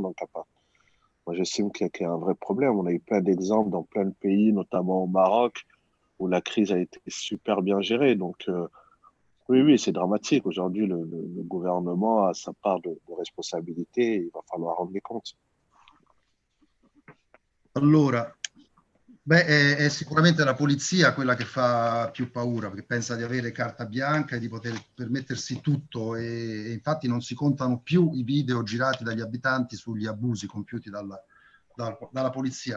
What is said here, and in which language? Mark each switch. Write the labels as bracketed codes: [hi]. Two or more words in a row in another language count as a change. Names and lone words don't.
[fr] Donc, moi, j'estime qu'il y a un vrai problème. On a eu plein d'exemples dans plein de pays, notamment au Maroc, où la crise a été super bien gérée. Donc, oui, c'est dramatique. Aujourd'hui, le gouvernement a sa part de responsabilité et il va falloir rendre des comptes. [it] Allora, è sicuramente la polizia quella che fa più paura, perché pensa di avere carta bianca e di poter permettersi tutto e infatti non si contano più i video girati dagli abitanti sugli abusi compiuti dalla polizia.